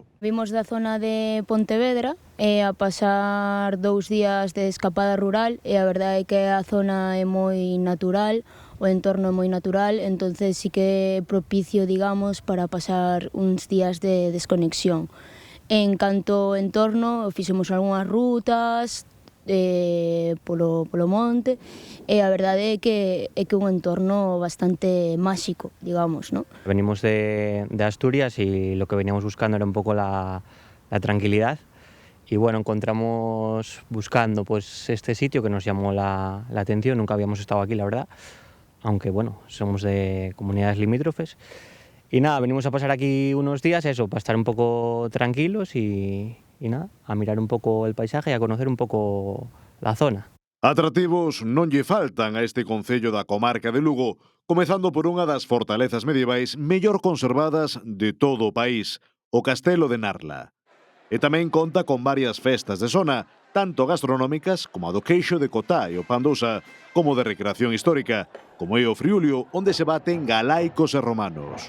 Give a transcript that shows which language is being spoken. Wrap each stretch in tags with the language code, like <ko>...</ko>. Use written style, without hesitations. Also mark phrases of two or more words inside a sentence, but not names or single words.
<gl>Vimos da zona de Pontevedra a pasar 2 días de escapada rural e a verdade é que a zona é moi natural, o entorno é moi natural, entonces sí que é propicio, digamos, para pasar uns días de desconexión. En canto ao entorno, fixemos algunhas rutas polo monte e a verdade é que é un entorno bastante máxico, digamos, ¿no?</gl> <es>Venimos de Asturias y lo que veníamos buscando era un poco la tranquilidad y bueno, encontramos buscando pues este sitio que nos llamó la atención, nunca habíamos estado aquí, la verdad, aunque bueno, somos de comunidades limítrofes. Y nada, venimos a pasar aquí unos días, eso, para estar un poco tranquilos y nada, a mirar un poco el paisaje y a conocer un poco la zona.</es> <gl>Atractivos non lle faltan a este concello da comarca de Lugo, comezando por unha das fortalezas medievais mellor conservadas de todo o país, o Castelo de Narla. E tamén conta con varias festas de zona, tanto gastronómicas como a do queixo de Cotá e o Pandosa, como de recreación histórica, como é o Friulio, onde se baten galaicos e romanos.</gl>